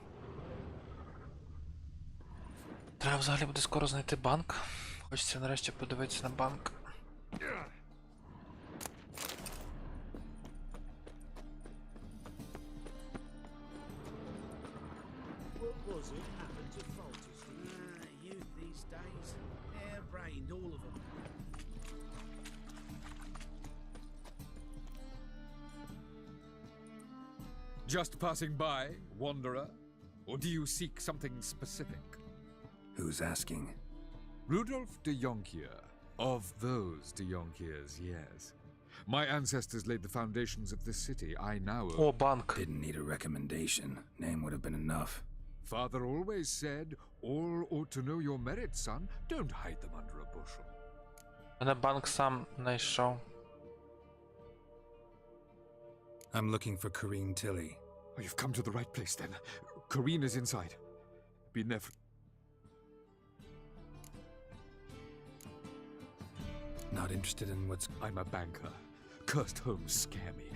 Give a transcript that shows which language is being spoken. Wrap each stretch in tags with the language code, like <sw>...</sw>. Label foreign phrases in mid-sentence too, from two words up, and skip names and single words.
<uk>Треба взагалі буде скоро знайти банк. Хочеться нарешті подивитися на банк.</uk> <en>What was it happened to Faltis? Youth these days. Hair-brained, all of them. Just passing by, wanderer? Or do you seek something specific? Who's asking? Rudolf de Jonkier. Of those de Jonkiers, yes. My ancestors laid the foundations of this city. I now own...</en> <uk>О, банк.</uk> <en>Didn't need a recommendation. Name would have been enough. Father always said, all ought to know your merits, son. Don't hide them under a bushel.</en> <uk>Мене банк сам знайшов.</uk> <en>I'm looking for Corrine Tilly. Oh, you've come to the right place, then. Corrine is inside. Be never... Not interested in what's... I'm a banker. Cursed homes scare me.</en>